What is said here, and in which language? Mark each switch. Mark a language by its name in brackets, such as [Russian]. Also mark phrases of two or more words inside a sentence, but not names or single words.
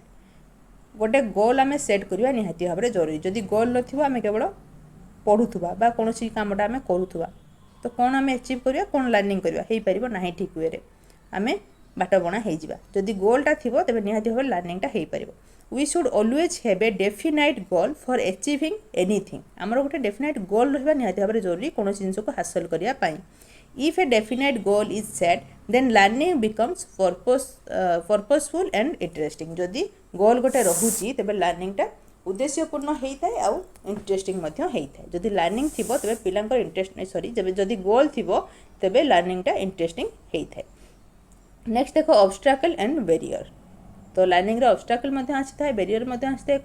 [Odia] ଗୋଟେ ଗୋଲ୍ ଆମେ ସେଟ୍ କରିବା ନିହାତି ଭାବରେ ଜରୁରୀ। ଯଦି ଗୋଲ୍ ନଥିବ, ଆମେ କେବଳ ପଢ଼ୁଥିବା ବା କୌଣସି କାମଟା ଆମେ କରୁଥିବା, ତ କ'ଣ ଆମେ ଆଚିଭ୍ କରିବା, କ'ଣ ଲର୍ଣ୍ଣିଂ କରିବା? ହେଇପାରିବ ନାହିଁ ଠିକ୍ ୱେରେ, ଆମେ ବାଟ ବଣା ହେଇଯିବା। ଯଦି ଗୋଲ୍ଟା ଥିବ, ତେବେ ନିହାତି ଭାବରେ ଲର୍ଣ୍ଣିଂଟା ହେଇପାରିବ। [English] we should always have a definite goal for achieving anything. [Odia] ଆମର ଗୋଟେ [English] definite goal [Odia] ରହିବା ନିହାତି ଭାବରେ ଜରୁରୀ କୌଣସି ଜିନିଷକୁ ହାସଲ କରିବା ପାଇଁ। [English] if a definite goal is set, then learning becomes purposeful and interesting. [Odia] ଯଦି ଗୋଲ୍ ଗୋଟେ ରହୁଛି, ତେବେ ଲର୍ଣ୍ଣିଂଟା ଉଦ୍ଦେଶ୍ୟପୂର୍ଣ୍ଣ ହେଇଥାଏ ଆଉ ଇଣ୍ଟରେଷ୍ଟିଂ ମଧ୍ୟ ହେଇଥାଏ। ଯଦି ଲର୍ଣ୍ଣିଂ ଥିବ, ତେବେ ପିଲାଙ୍କର ଯଦି ଗୋଲ୍ ଥିବ, ତେବେ ଲର୍ଣ୍ଣିଂଟା ଇଣ୍ଟରେଷ୍ଟିଂ ହେଇଥାଏ। ନେକ୍ସଟ ଦେଖ [English] obstacle and barrier. [Odia] ତ ଲର୍ଣ୍ଣିଂରେ ଅବଷ୍ଟ୍ରାକଲ୍ ମଧ୍ୟ ଆସିଥାଏ, ବ୍ୟାରିୟର ମଧ୍ୟ ଆସିଥାଏ।